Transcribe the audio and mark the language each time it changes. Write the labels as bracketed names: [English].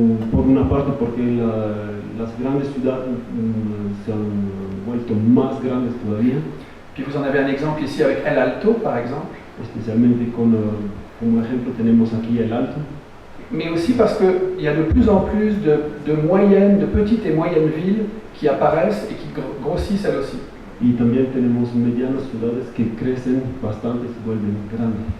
[Spanish] Por una parte porque las grandes ciudades se han vuelto más grandes todavía, [French] puis vous en avez un exemple ici avec El Alto par exemple, [Spanish] especialmente como ejemplo tenemos aquí el Alto, [French] mais aussi parce qu'il y a de plus en plus de petites et moyennes villes qui apparaissent et qui grossissent elles aussi. [Spanish] y también tenemos medianas ciudades que crecen bastante y se vuelven grandes.